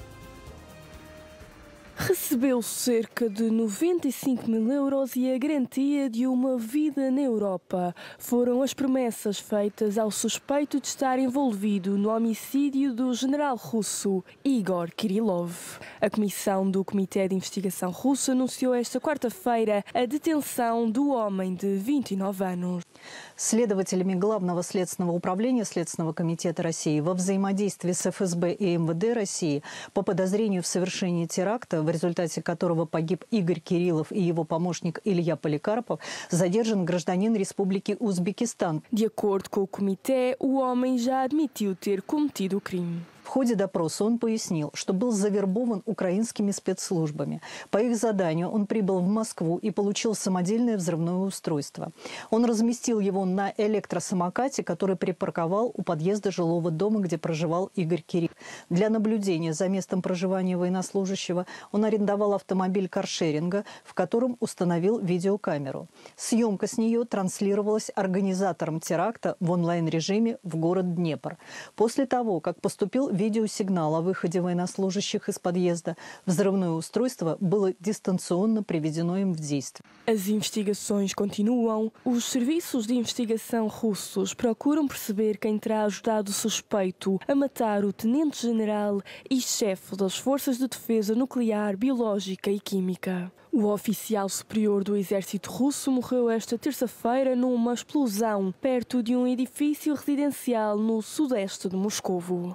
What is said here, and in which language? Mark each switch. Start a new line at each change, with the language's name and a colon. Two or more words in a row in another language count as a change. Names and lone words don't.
Portuguese: Recebeu cerca de 95 mil euros e a garantia de uma vida na Europa. Foram as promessas feitas ao suspeito de estar envolvido no homicídio do general russo Igor Kirillov. A comissão do Comitê de Investigação Russo anunciou esta quarta-feira a detenção do homem de 29 anos.
Russian: Следователями Главного следственного управления Следственного комитета России во взаимодействии с ФСБ и МВД России по подозрению в совершении теракта, в результате которого погиб Игорь Кириллов и его помощник Илья Поликарпов, задержан гражданин Республики Узбекистан.
Portuguese: De acordo com o comitê, o homem já admitiu ter cometido o crime.
Russian: В ходе допроса он пояснил, что был завербован украинскими спецслужбами. По их заданию он прибыл в Москву и получил самодельное взрывное устройство. Он разместил его на электросамокате, который припарковал у подъезда жилого дома, где проживал Игорь Кириллов. Для наблюдения за местом проживания военнослужащего он арендовал автомобиль каршеринга, в котором установил видеокамеру. Съемка с нее транслировалась организатором теракта в онлайн-режиме в город Днепр. После того, как поступил видеосигнал о выходе военнослужащих из подъезда, взрывное устройство было дистанционно приведено им в действие.
Portuguese: As investigações continuam. Os serviços de investigação russos procuram perceber quem terá ajudado o suspeito a matar o tenente-general e chefe das Forças de Defesa Nuclear, Biológica e Química. O oficial superior do exército russo morreu esta terça-feira numa explosão perto de um edifício residencial no sudeste de Moscovo.